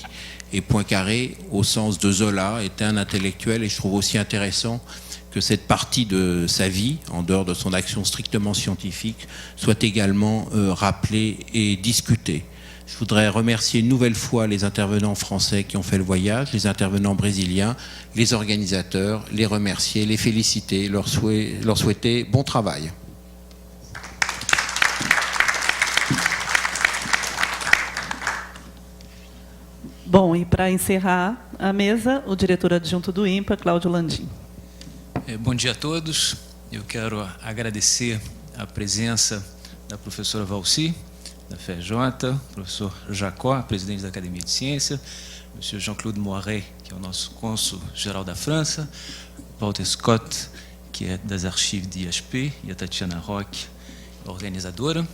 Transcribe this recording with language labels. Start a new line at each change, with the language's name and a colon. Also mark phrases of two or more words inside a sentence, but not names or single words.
French: Et Poincaré, au sens de Zola, était un intellectuel, et je trouve aussi intéressant que cette partie de sa vie, en dehors de son action strictement scientifique, soit également rappelée et discutée. Je voudrais remercier une nouvelle fois les intervenants français qui ont fait le voyage, les intervenants brésiliens, les organisateurs, les remercier, les féliciter, leur souhaiter bon travail.
Portuguese: Bom, e para encerrar a mesa, o diretor adjunto do INPA, Cláudio Landim. Bom dia a todos. Eu quero agradecer a presença da professora Valci, da FRJ, professor Jacó, presidente da Academia de Ciência, o senhor Jean-Claude Moiret, que é o nosso cônsul-geral da França, Walter Scott, que é das
French: archives de
Portuguese: IASP, e a Tatiana Roque, organizadora.